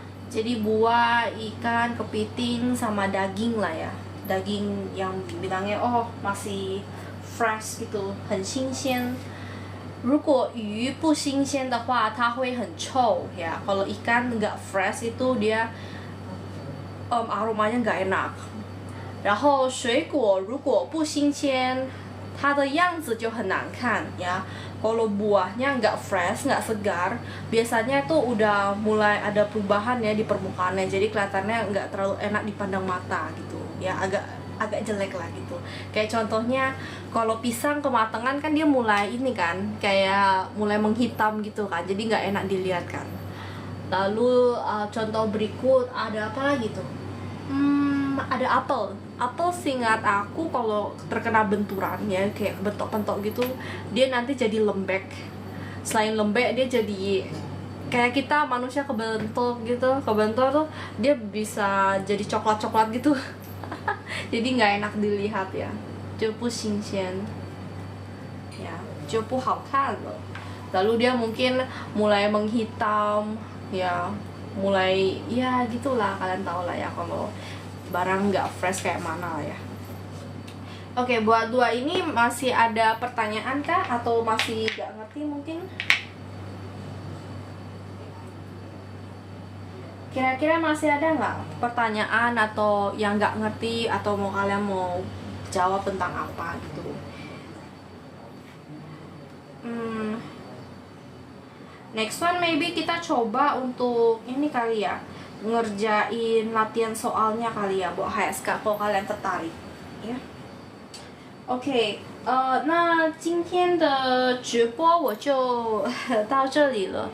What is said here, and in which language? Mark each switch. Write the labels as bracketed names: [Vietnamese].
[Indonesian] Jadi buah, ikan, kepiting sama daging lah ya. Daging yang bilangnya oh masih fresh gitu, [Chinese] 很新鲜. 如果鱼不新鲜的话它会很臭 ya. [Indonesian] Kalau ikan nggak fresh itu dia aromanya nggak enak. [Chinese] 然后水果如果不新鲜它的样子就很难看 ya. [Indonesian] Kalau buahnya nggak fresh, nggak segar, biasanya tuh udah mulai ada perubahan ya di permukaannya, jadi kelihatannya nggak terlalu enak dipandang mata gitu ya, agak jelek lah gitu. Kayak contohnya kalau pisang kematangan kan dia mulai ini kan, kayak mulai menghitam gitu kan, jadi nggak enak dilihat kan. Lalu contoh berikut ada apa lagi tuh? Ada apel. Apel seingat aku kalau terkena benturan ya, kayak bentok-bentok gitu, dia nanti jadi lembek. Selain lembek dia jadi kayak kita manusia kebentuk gitu, kebentuk tuh dia bisa jadi coklat-coklat gitu. Jadi nggak enak dilihat ya. [Chinese] 就不新鲜 ya, 就不好看了. [Indonesian] Lalu dia mungkin mulai menghitam ya, mulai ya gitulah, kalian tahu lah ya kalau barang nggak fresh kayak mana lah ya. Oke, buat dua ini masih ada pertanyaan kah atau masih nggak ngerti mungkin? Kira-kira masih ada nggak pertanyaan atau yang nggak ngerti atau mau kalian mau jawab tentang apa gitu? [English] Next one maybe [Indonesian] kita coba untuk ini kali ya, ngerjain latihan soalnya kali ya buat HSK kalau kalian tertarik ya. [Chinese] OK，那今天的直播我就到这里了。